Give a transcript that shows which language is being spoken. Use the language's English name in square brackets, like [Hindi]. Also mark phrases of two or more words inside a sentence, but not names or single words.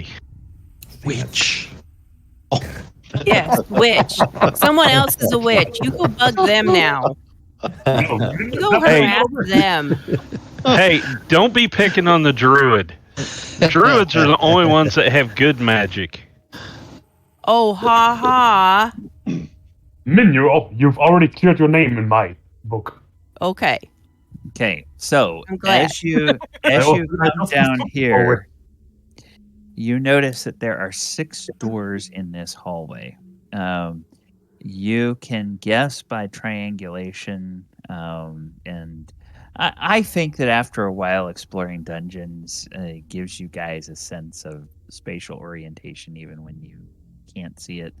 [English] Witch. Yes, witch. Someone else is a witch. You go bug them now. You go Hey. harass them. Hey, don't be picking on the druid. Druids are the only ones that have good magic. Oh, ha ha. Minu, you've already cleared your name in my book. Okay. Okay, so I'm glad. as you come down here, you notice that there are 6 doors in this hallway. You can guess by triangulation, and I think that after a while exploring dungeons gives you guys a sense of spatial orientation even when you can't see it.